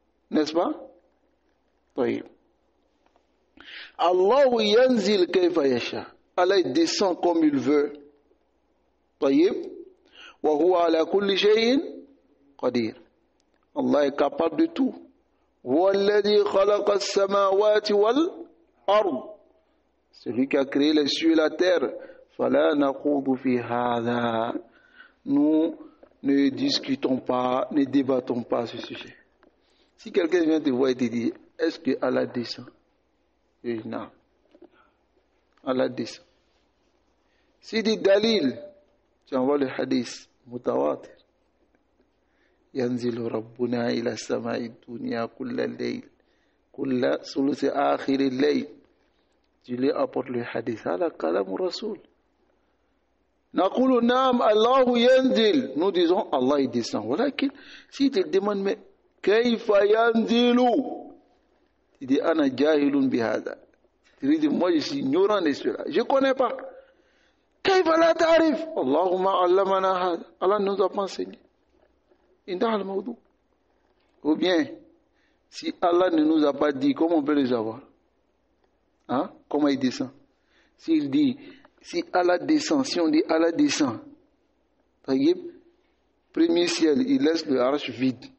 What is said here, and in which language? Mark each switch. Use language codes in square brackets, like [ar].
[fr] N'est-ce pas? Oui. [ar] Allah yanzil kayfa yasha. [fr] Allah descend comme il veut. [ar] طيب وهو على كل شيء قدير. [fr] Allah est capable de tout. [ar] هو الذي خلق السماوات والأرض. [fr] Celui qui a créé les cieux et la terre. [ar] فلا نخوض في هذا. [fr] Nous ne discutons pas, ne débattons pas ce sujet. Si quelqu'un vient te voir et te dit, est-ce que Allah descend? Je dis non. Allah descend. S'il dit dalil, tu envoies le hadith mutawatir. [ar] ينزل ربنا إلى السماء الدنيا كل الليل كل ثلث آخر الليل. [fr] Tu lui apportes le hadith. [ar] هذا كلام الرسول. نقول نعم الله ينزل. [fr] Nous disons Allah il descend. ولكن si tu te demandes mais [ar] كيف ينزل? [fr] Tu dis [ar] أنا جاهل بهذا. [fr] Tu dis moi je suis ignorant de cela. Je ne connais pas. [ar] كيف لا تعرف؟ اللهم علمنا هذا. [fr] Allah nous a pas enseigné. Ou bien, si Allah ne nous a pas dit, comment on peut les avoir? Hein? Comment il descend? S'il dit, si Allah descend, si on dit Allah descend, premier ciel, il laisse le arche vide.